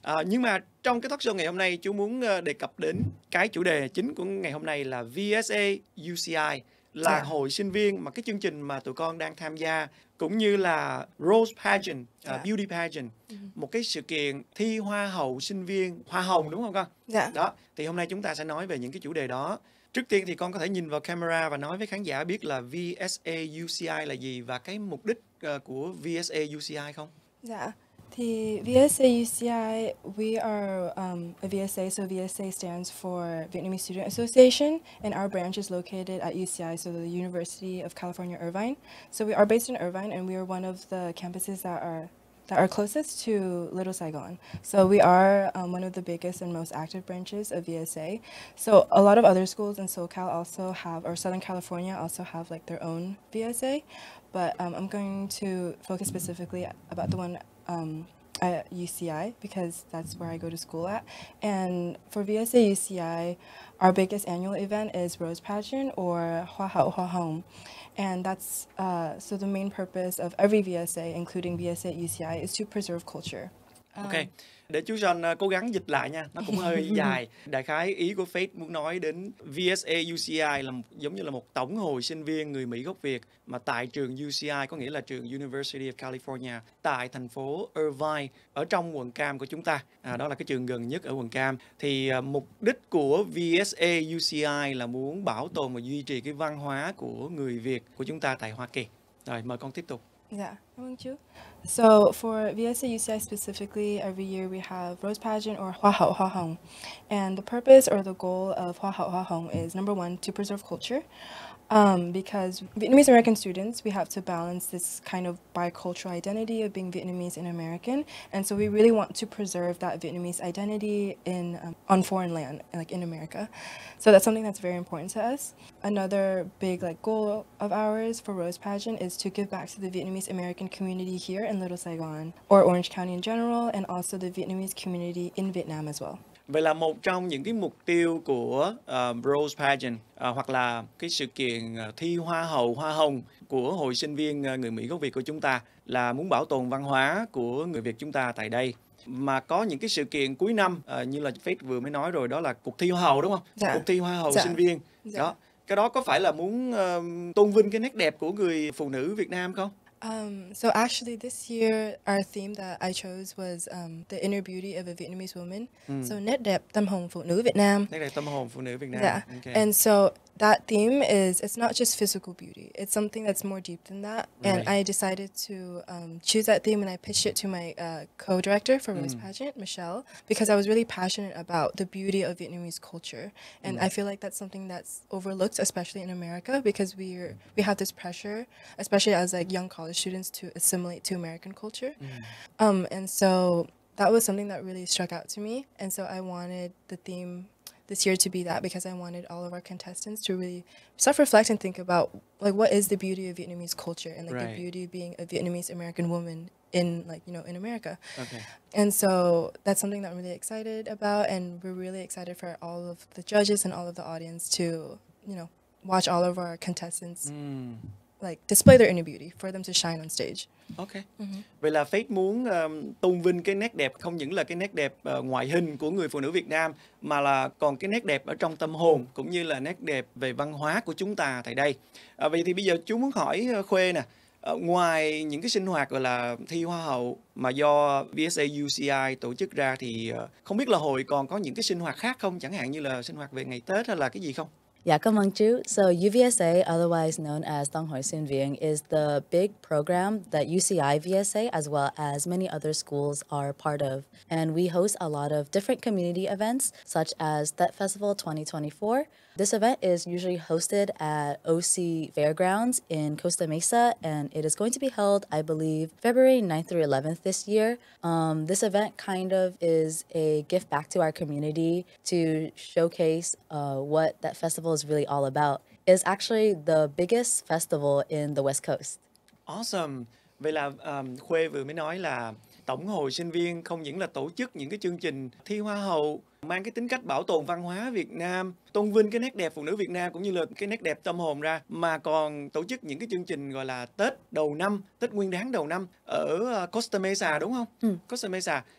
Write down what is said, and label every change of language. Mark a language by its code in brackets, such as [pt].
[vi] Nhưng mà trong cái talk show ngày hôm nay, chú muốn đề cập đến cái chủ đề chính của ngày hôm nay là VSA UCI, là hội sinh viên, mà cái chương trình mà tụi con đang tham gia, cũng như là Rose Pageant, Beauty Pageant, một cái sự kiện thi hoa hậu sinh viên, hoa hồng đúng không con? Dạ. Đó, thì hôm nay chúng ta sẽ nói về những cái chủ đề đó. Trước tiên thì con có thể nhìn vào camera và nói với khán giả biết là VSA UCI là gì và cái mục đích của VSA UCI không? Dạ. Thì [en] VSA UCI, we are a VSA, so VSA stands for Vietnamese Student Association, and our branch is located at UCI, so the University of California, Irvine. So we are based in Irvine, and we are one of the campuses that are closest to Little Saigon. So we are one of the biggest and most active branches of VSA. So a lot of other schools in SoCal also have, or Southern California also have like their own VSA, but I'm going to focus specifically about the one at UCI because that's where I go to school at. And for VSA UCI, our biggest annual event is Rose Pageant or Hoa Home. And that's, so the main purpose of every VSA, including VSA UCI, is to preserve culture. [vi] Ok, để chú Son cố gắng dịch lại nha, nó cũng hơi dài. Đại khái ý của Faith muốn nói đến VSA UCI là giống như là một tổng hội sinh viên người Mỹ gốc Việt mà tại trường UCI, có nghĩa là trường University of California, tại thành phố Irvine, ở trong quận Cam của chúng ta. Đó là cái trường gần nhất ở quận Cam. Thì mục đích của VSA UCI là muốn bảo tồn và duy trì cái văn hóa của người Việt của chúng ta tại Hoa Kỳ. Rồi, mời con tiếp tục. [en] Yeah, won't you? So for VSA UCI specifically, every year we have Rose Pageant or Hoa Hồng. And the purpose or the goal of Hoa Hồng is number one, to preserve culture. Because Vietnamese American students, we have to balance this kind of bicultural identity of being Vietnamese and American, and so we really want to preserve that Vietnamese identity on foreign land, like in America. So that's something that's very important to us. Another big goal of ours for Rose Pageant is to give back to the Vietnamese American community here in Little Saigon or Orange County in general, and also the Vietnamese community in Vietnam as well. [vi] Vậy là một trong những cái mục tiêu của Rose Pageant hoặc là cái sự kiện thi hoa hậu, hoa hồng của Hội sinh viên người Mỹ gốc Việt của chúng ta là muốn bảo tồn văn hóa của người Việt chúng ta tại đây. Mà có những cái sự kiện cuối năm như là Faith vừa mới nói rồi, đó là cuộc thi hoa hậu đúng không? Dạ. Cuộc thi hoa hậu Dạ. sinh viên. Dạ. Đó. Cái đó có phải là muốn tôn vinh cái nét đẹp của người phụ nữ Việt Nam không? [en] So actually this year our theme that I chose was the inner beauty of a Vietnamese woman. So [vi] nét đẹp tâm hồn phụ nữ Việt Nam. Nét đẹp tâm hồn phụ nữ Việt Nam. [en] Yeah. Okay. And so that theme it's not just physical beauty. It's something that's more deep than that. And Right. I decided to choose that theme, and I pitched it to my co-director for Rose Pageant, Michelle, because I was really passionate about the beauty of Vietnamese culture. And I feel like that's something that's overlooked, especially in America, because we have this pressure, especially as young college students, to assimilate to American culture. And so that was something that really struck out to me. And so I wanted the theme this year to be that, because I wanted all of our contestants to really self-reflect and think about what is the beauty of Vietnamese culture, and Right. the beauty of being a Vietnamese American woman in in America. Okay. And so that's something that I'm really excited about, and we're really excited for all of the judges and all of the audience to watch all of our contestants display their inner beauty, for them to shine on stage. Ok. [vi] Vậy là Faith muốn tôn vinh cái nét đẹp, không những là cái nét đẹp ngoại hình của người phụ nữ Việt Nam, mà là còn cái nét đẹp ở trong tâm hồn, cũng như là nét đẹp về văn hóa của chúng ta tại đây. Vậy thì bây giờ chú muốn hỏi Khuê nè, ngoài những cái sinh hoạt gọi là thi hoa hậu mà do VSA UCI tổ chức ra thì không biết là hội còn có những cái sinh hoạt khác không, chẳng hạn như là sinh hoạt về ngày Tết hay là cái gì không? [en] Yeah, [vi] cảm ơn chú. [en] So UVSA, otherwise known as Dong Hoi Sinh Viên, is the big program that UCI VSA as well as many other schools are part of. And we host a lot of different community events such as Tet Festival 2024. This event is usually hosted at OC Fairgrounds in Costa Mesa, and it is going to be held, I believe, February 9th through 11th this year. This event kind of is a gift back to our community to showcase what that festival is really all about. It's actually the biggest festival in the West Coast. Awesome. [vi] Vậy là Khuê vừa mới nói là Tổng hội sinh viên không những là tổ chức những cái chương trình thi hoa hậu mang cái tính cách bảo tồn văn hóa Việt Nam, tôn vinh cái nét đẹp phụ nữ Việt Nam cũng như là cái nét đẹp tâm hồn ra, mà còn tổ chức những cái chương trình gọi là Tết đầu năm, Tết Nguyên đán đầu năm ở Costa Mesa đúng không? Costa Mesa.